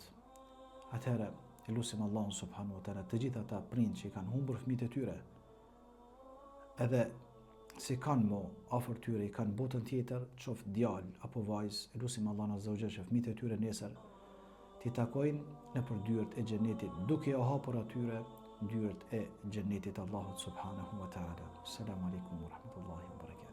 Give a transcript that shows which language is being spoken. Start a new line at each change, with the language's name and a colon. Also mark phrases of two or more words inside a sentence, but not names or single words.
Albanian: Atëherë e lutim Allahun
Arabic: سبحانه وتعالى
Albanian: të gjithë ata prind që i kanë humbur fëmijët e tyre, edhe si kanë mo afër tyre, i kanë botën tjetër, qoftë djalë apo vajzë, lutim Allahun
Arabic: عز وجل
Albanian: që fëmijët e tyre nesër t'i takojnë nëpër dyert e xhenetit, duke u hapur atyre dyert e xhenetit Allahut
Arabic: سبحانه وتعالى. السلام عليكم ورحمة الله وبركاته.